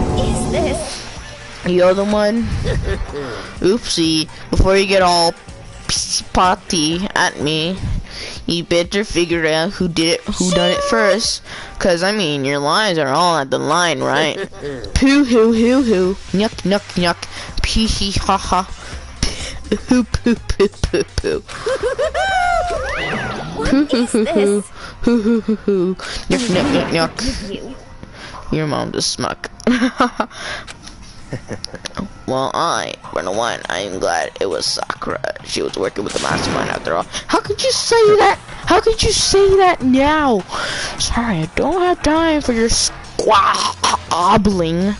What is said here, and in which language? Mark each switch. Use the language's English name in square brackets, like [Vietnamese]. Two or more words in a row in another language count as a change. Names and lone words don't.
[English] What is this? You're the one. Oopsie! Before you get all spotty at me, you better figure out who done it first. Cause I mean, your lines are all at the line, right? Poo hoo hoo hoo, nyuk nyuk nyuk, pee hee ha ha, poo poo poo poo poo. Hoo hoo hoo hoo, hoo hoo hoo hoo, nyuk nyuk nyuk nyuk. Your mom just smuck. Well, for the one, I'm glad it was Sakura. She was working with the mastermind after all. How could you say that? How could you say that now? Sorry, I don't have time for your squabbling.